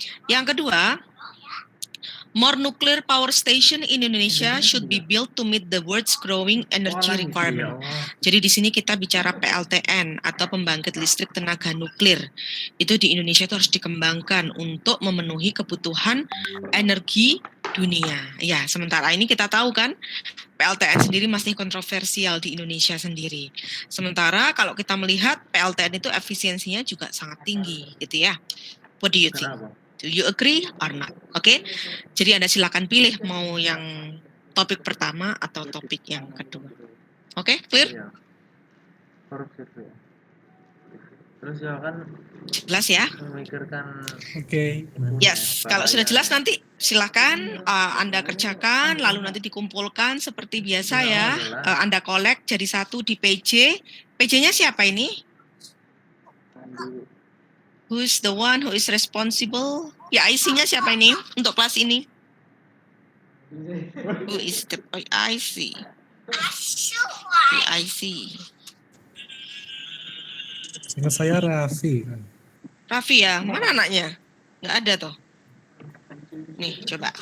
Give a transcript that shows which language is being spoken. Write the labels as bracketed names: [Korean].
[Indonesian] Yang kedua, [English] more nuclear power station in Indonesia should be built to meet the world's growing energy requirement. [Indonesian] Jadi di sini kita bicara PLTN atau pembangkit listrik tenaga nuklir. Itu di Indonesia itu harus dikembangkan untuk memenuhi kebutuhan energi dunia. Ya, sementara ini kita tahu kan PLTN sendiri masih kontroversial di Indonesia sendiri. Sementara kalau kita melihat PLTN itu efisiensinya juga sangat tinggi, gitu ya. [English] What do you think? Do you agree or not? [Indonesian] Oke. Jadi Anda silakan pilih mau yang topik pertama atau topik yang kedua. Oke, clear? Terus ya kan jelas ya? memikirkan. Oke. Yes, kalau sudah jelas nanti silakan Anda kerjakan, lalu nanti dikumpulkan seperti biasa ya. Anda collect jadi satu di PJ. PJ-nya siapa ini? [English] Who's the one who is responsible? [Indonesian] Ya, IC-nya siapa ini untuk kelas ini? [English] Who is the IC? The IC. [Indonesian] Seingat saya Raffi. Raffi ya, mana anaknya? Nggak ada toh. Nih, coba.